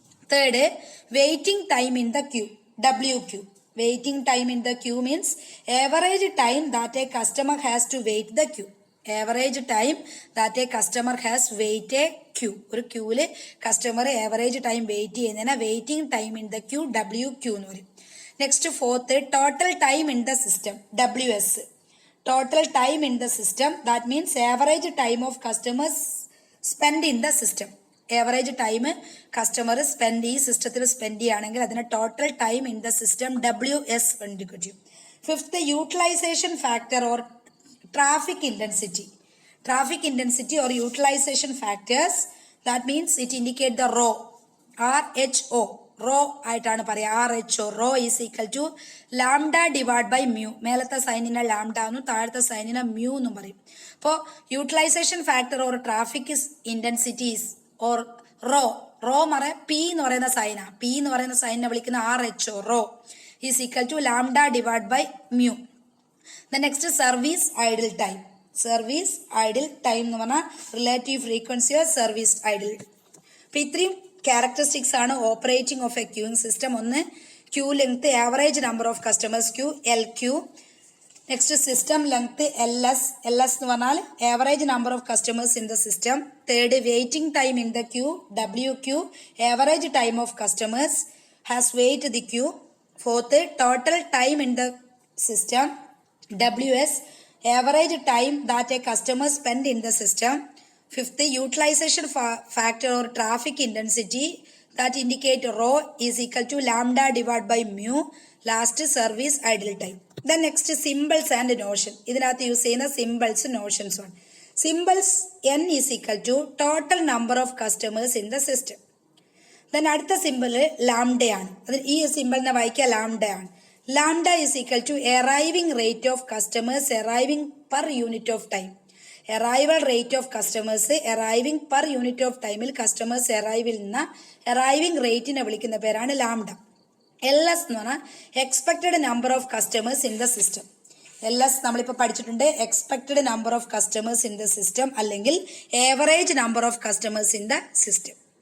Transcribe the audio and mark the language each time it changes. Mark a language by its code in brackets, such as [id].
[en] Third, waiting time in the queue, WQ. Waiting time in the queue means average time that a customer has to wait the queue. Average time that a customer has wait a queue. [ml] ഒരു ക്യൂവിൽ customer average time wait ചെയ്യുന്നതിന് waiting time in the Q, WQ എന്ന് പറയും. [en] Next, fourth, total time in the system, WS. Total time in the system, that means average time of customers spend in the system. Average time customer spend [ml] ഈ സിസ്റ്റത്തിൽ spend ചെയ്യുകയാണെങ്കിൽ അതിന് total time in the system WS കണ്ടുപിടിക്കും. [en] Fifth, utilization factor or traffic intensity. Traffic intensity or utilization factors, that means it indicate the rho, RHO. [ml] Rho ആയിട്ടാണ് പറയുക, RHO. [en] Rho is equal to lambda divided by mu. [ml] മേലത്തെ സൈനിനെ lambda എന്നും താഴത്തെ സൈനിനെ mu എന്നും പറയും. അപ്പോൾ utilisation factor or traffic intensities or raw, raw പറയാം P എന്ന് പറയുന്ന സൈന, പി എന്ന് പറയുന്ന സൈനിനെ വിളിക്കുന്ന RHO, [en] Rho is equal to lambda divide by mu. The next, service idle time. Service idle time [ml] എന്ന് പറഞ്ഞാൽ [en] Relative frequency of service idle. [ml] അപ്പോൾ ഇത്രയും ക്യാരക്ടറിസ്റ്റിക്സ് ആണ് operating of A queuing system. [en] ഒന്ന്, queue length, average number of customers queue, LQ. Next, system length, LS. LS എന്ന് പറഞ്ഞാൽ average number of customers in the system. Third, waiting time in the queue, WQ. Average time of customers has wait the queue. Fourth, total time in the system, WS. Average time that a customer spend in the system. Fifth, utilization factor or traffic intensity that indicate rho is equal to lambda divided by mu. Last, service idle time. The next, symbols and notion. [ml] ഇതിനകത്ത് use ചെയ്യുന്ന സിംബിൾസ് notions ആണ്. സിംബിൾസ്, [en] N is equal to total number of customers in the system. [ml] Then അടുത്ത simple ലാംഡയാണ്. അത് ഈ സിമ്പിളിനെ വായിക്കുക ലാംഡയാണ്. [en] Lambda is equal to arriving rate of customers arriving per unit of time. Arrival rate of customers arriving per unit of time. [ml] Customers arrival na arriving rate നെ വിളിക്കുന്ന പേരാണ് lambda. [en] LS [ml] എന്ന് പറഞ്ഞാൽ [en] Expected number of customers in the system. [ml] LS നമ്മളിപ്പോൾ പഠിച്ചിട്ടുണ്ട്, [en] expected number of customers in the system [ml] അല്ലെങ്കിൽ average number of customers in the system.